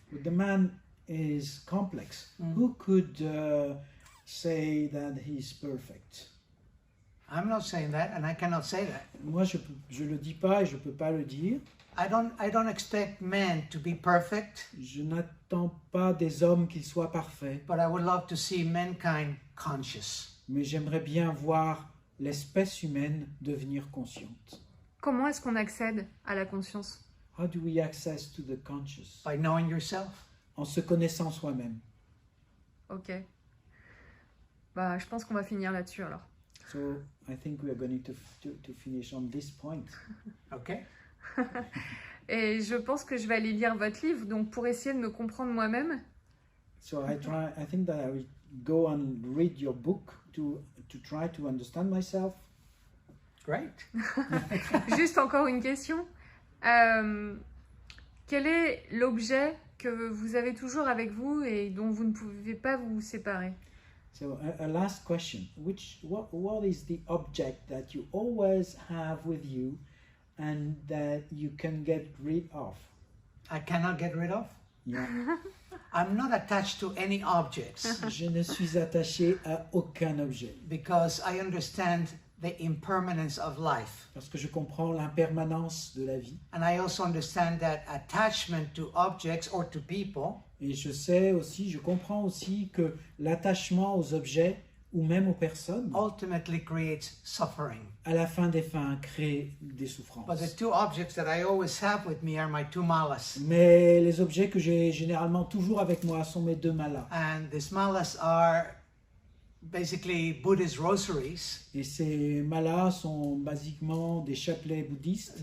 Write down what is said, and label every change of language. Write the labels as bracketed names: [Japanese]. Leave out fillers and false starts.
[English] But the man is complex. Mm. Who could say that he's perfect? I'm not saying that, and I cannot say that. [French] Moi, je le dis pas et je peux pas le dire. [English] I don't expect men to be perfect, [French] Je n'attends pas des hommes qu'ils soient parfaits, [English] but I would love to see mankind conscious. [French] mais j'aimerais bien voir l'espèce humaine devenir consciente. Comment est-ce qu'on accède à la conscience? [English] How do we access to the conscious? By knowing yourself. [French] En se connaissant soi-même. [English] Ok. [French] Bah, je pense qu'on va finir là-dessus, alors. [English] So I think we are going to finish on this point. Okay? [French] Et je pense que je vais aller lire votre livre, donc pour essayer de me comprendre moi-même. [English] So I think that I will go and read your book to try to understand myself. Great. [French] Juste encore une question. Quel est l'objet que vous avez toujours avec vous et dont vous ne pouvez pas vous séparer? [English] So a last question. What is the object that you always have with you and that you can get rid of? I cannot get rid of. Yeah. I'm not attached to any objects [French] Je ne suis attaché à aucun objet [English] because I understand the impermanence of life. [French] parce que je comprends l'impermanence de la vie [English] And I also understand that attachment to objects or to people [French] et je comprends aussi que l'attachement aux objets ou même aux personnes [English] ultimately creates suffering. [French] à la fin des fins crée des [English] But [French] souffrances. [English] the two objects that I always have with me are my two malas. [French] Mais les objets que j'ai généralement toujours avec moi sont mes deux malas. [English] And these malas are basically Buddhist rosaries. [French] Et ces malas sont basiquement des chapelets bouddhistes.